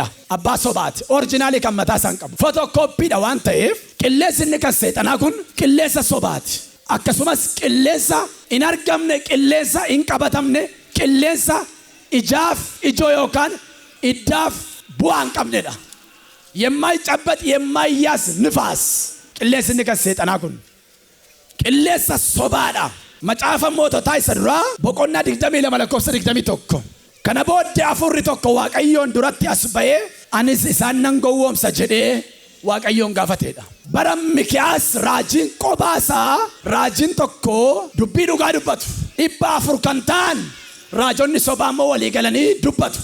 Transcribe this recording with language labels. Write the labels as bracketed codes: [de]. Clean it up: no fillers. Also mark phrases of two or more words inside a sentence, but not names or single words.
[om] Abbaa sobaati. Orjinaalii kan mataa isaan qabu. Footokoopiidha waan ta'eef qilleensi inni kan seexanaa kun qilleensa sobaati. Akkasumas qilleensa hin argamne, qilleensa hin qabatamne, qilleensa ijaaf ijoo yookaan iddaaf bu'aan qabnedha. [am] የማይጨበጥ የማይያዝ ንፋስ [om] qilleensi kan seexanaa kun qilleensa sobaadha. Macaafa moototaa isa duraa boqonnaa 22 lakkoofsa 21 kana booddee hafuurri tokko Waaqayyoon duratti as ba'ee anis isaan nan gowwoomsa jedhee Waaqayyoon gaafateedha. Bara Mikiyaas raajiin qobaasaa raajiin tokko dubbii dhugaa dubbatu 400 kan ta'an raajonni sobaa immoo walii galanii dubbatu.